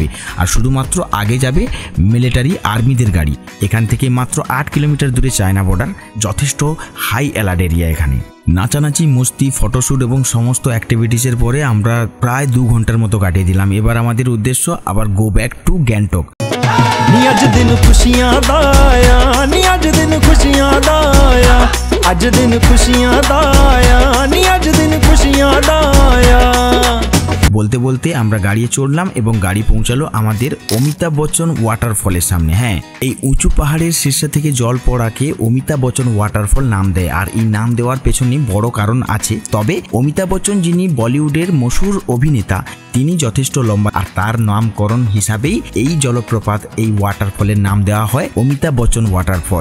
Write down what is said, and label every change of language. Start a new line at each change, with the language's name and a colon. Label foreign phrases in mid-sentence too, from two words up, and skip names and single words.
Bangla: আর শুধুমাত্র আগে যাবে মিলিটারি আর্মিদের গাড়ি। এখান থেকে মাত্র 8 কিলোমিটার দূরে চায়না বর্ডার, যথেষ্ট
English: high alert area.
Bangla: এখানে নাচানাচি, মস্তি, ফটোশ্যুট এবং সমস্ত অ্যাক্টিভিটিসের পরে আমরা প্রায় 2 ঘন্টার মতো কাটিয়ে দিলাম। এবার আমাদের উদ্দেশ্য আবার
English: go back to
Bangla: গ্যাংটক।
Hindi: आज दिन खुशियां दाया, आज दिन खुशियां दाया, आज दिन खुशियां दाया, आज दिन खुशियां दाया।
Bangla: বলতে বলতে আমরা গাড়িতে চড়লাম এবং গাড়ি পৌঁছালো আমাদের অমিতাভ বচ্চন ওয়াটারফলের সামনে। হ্যাঁ, এই উঁচু পাহাড়ের শীর্ষ থেকে জল পড়াকে অমিতাভ বচ্চন ওয়াটারফল নাম দেয়। আর এই নাম দেওয়ার পেছনে বড় কারণ আছে। তবে অমিতাভ বচ্চন যিনি বলিউডের মশহুর অভিনেতা, তিনি যথেষ্ট লম্বা, আর তার নামকরণ হিসাবেই এই জলপ্রপাত, এই ওয়াটারফলের নাম দেওয়া হয় অমিতাভ বচ্চন ওয়াটারফল।